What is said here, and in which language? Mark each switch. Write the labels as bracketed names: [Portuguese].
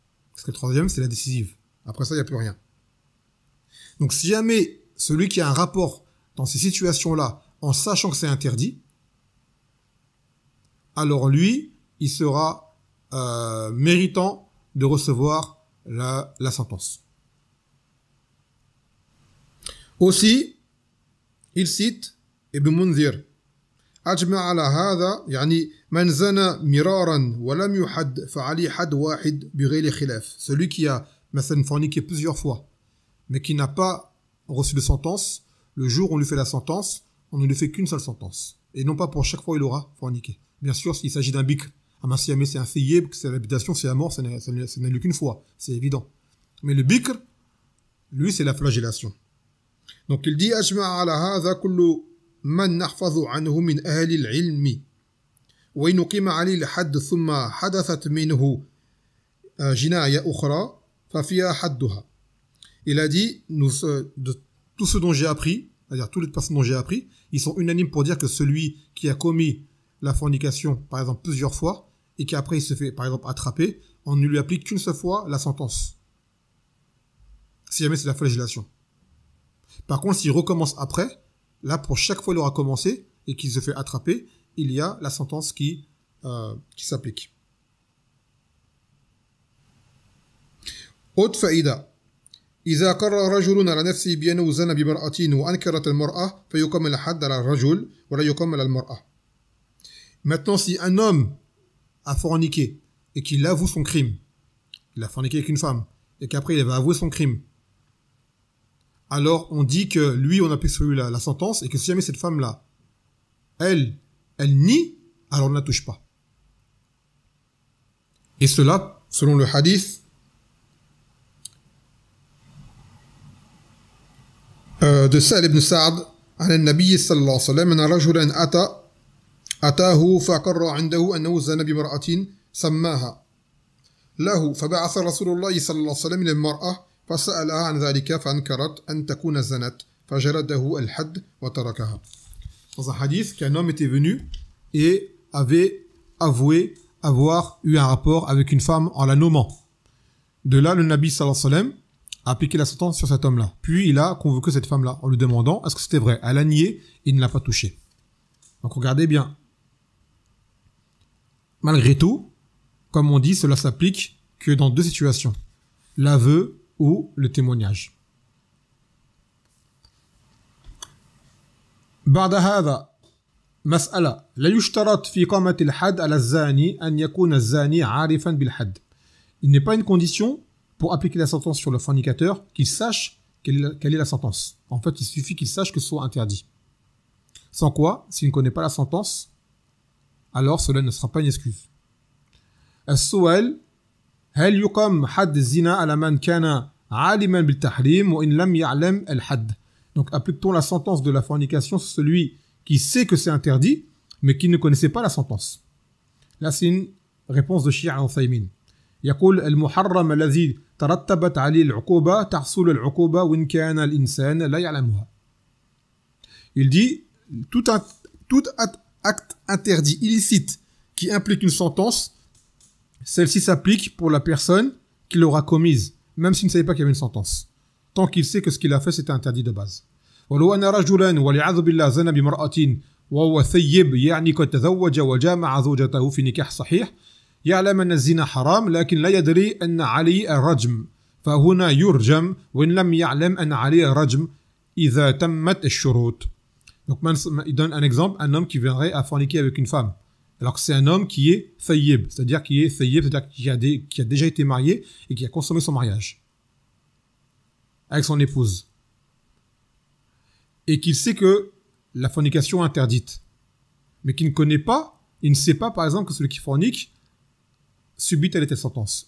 [French] Parce que le troisième, c'est la décisive. Après ça, il n'y a plus rien. Donc si jamais celui qui a un rapport dans ces situations-là, en sachant que c'est interdit, alors lui, il sera méritant de recevoir la sentence. Aussi, il cite Ibn Munzir, [Arabic] أجمع على هذا يعني من زنى مرارا ولم يحد فعليه حد واحد بغير خلاف. [French] Celui qui a forniqué plusieurs fois, mais qui n'a pas reçu de sentence, le jour où on lui fait la sentence, on ne lui fait qu'une seule sentence. Et non pas pour chaque fois il aura forniqué. Bien sûr, s'il s'agit d'un bikr, un masiyamé, c'est un thayyib, c'est l'habitation, c'est la mort, ça n'a lieu qu'une fois. C'est évident. Mais le bikr, lui, c'est la flagellation. Donc il dit, [Arabic] أجمع على هذا كل من نحفظ عنه من أهل العلم وإن قيم عليه الحد ثم حدثت منه جناية أخرى ففيها حدها. [French] Il a dit, de tous ceux dont j'ai appris, c'est-à-dire toutes les personnes dont j'ai appris, ils sont unanimes pour dire que celui qui a commis la fornication, par exemple, plusieurs fois, et qu'après il se fait, par exemple, attraper, on ne lui applique qu'une seule fois la sentence. Si jamais c'est la flagellation. Par contre, s'il recommence après, là, pour chaque fois il aura commencé, et qu'il se fait attraper, il y a la sentence qui s'applique. Autre faïda. [Arabic] إذا قرر رجل على نفسه بأنه زنى بامرأة وأنكرت المرأة فيقام الحد على الرجل ولا يقام على المرأة. [French] Maintenant, si un homme a forniqué et qu'il avoue son crime, il a forniqué avec une femme, et qu'après il va avouer son crime, alors on dit que lui, on applique sur lui la sentence, et que si jamais cette femme-là, elle nie, alors on ne la touche pas. Et cela, selon le hadith [Arabic] De Sahl ibn Sa'd, عن النبي صلى الله عليه وسلم أن رجلا أتاه فأقر عنده أنه زنى بامرأة سماها له فبعث رسول الله صلى الله عليه وسلم إلى المرأة فسألها عن ذلك فأنكرت أن تكون زنت فجلده الحد وتركها. [French] Dans un hadith, qu'un homme était venu et avait avoué avoir eu un rapport avec une femme en la nommant. De là, le Nabi sallallahu alayhi wa sallam a appliqué la sentence sur cet homme-là. Puis il a convoqué cette femme-là en lui demandant est-ce que c'était vrai. Elle a nié et il ne l'a pas touché. Donc regardez bien. Malgré tout, comme on dit, cela s'applique que dans deux situations. L'aveu ou le témoignage. [Arabic] بعد هذا مسألة لا يشترط في إقامة الحد على الزاني أن يكون الزاني عارفا بالحد. [French] Il n'est pas une condition pour appliquer la sentence sur le fornicateur qu'il sache quelle est la sentence. En fait, il suffit qu'il sache que ce soit interdit. Sans quoi, s'il ne connaît pas la sentence, alors cela ne sera pas une excuse. [Arabic] السؤال هل يقام حد الزنا على من كان عالما بالتحريم وإن لم يعلم الحد. [French] Donc applique-t-on la sentence de la fornication sur celui qui sait que c'est interdit mais qui ne connaissait pas la sentence. Là c'est une réponse de Cheikh Al-Uthaymin. [Arabic] يقول المحرم الذي ترتبت عليه العقوبة تحصل العقوبة وإن كان الإنسان لا يعلمها. [French] Il dit tout acte interdit illicite qui implique une sentence, celle-ci s'applique pour la personne qui l'aura commise, même s'il ne savait pas qu'il y avait une sentence, tant qu'il sait que ce qu'il a fait c'était interdit de base. [Arabic] ولو أن رجلا والعياذ بالله زنى بامرأة وهو ثيب يعني قد تزوج وجامع زوجته في نكاح صحيح يعلم أن الزنا حرام لكن لا يدري أن عليه الرجم فهنا يرجم وإن لم يعلم أن عليه الرجم إذا تمت الشروط. [French] Donc il donne un exemple, un homme qui viendrait à forniquer avec une femme. Alors que c'est un homme qui est thayyib, c'est-à-dire qui a déjà été marié et qui a consommé son mariage avec son épouse. Et qu'il sait que la fornication est interdite. Mais qu'il ne connaît pas, il ne sait pas par exemple que celui qui fornique subit telle et telle sentence.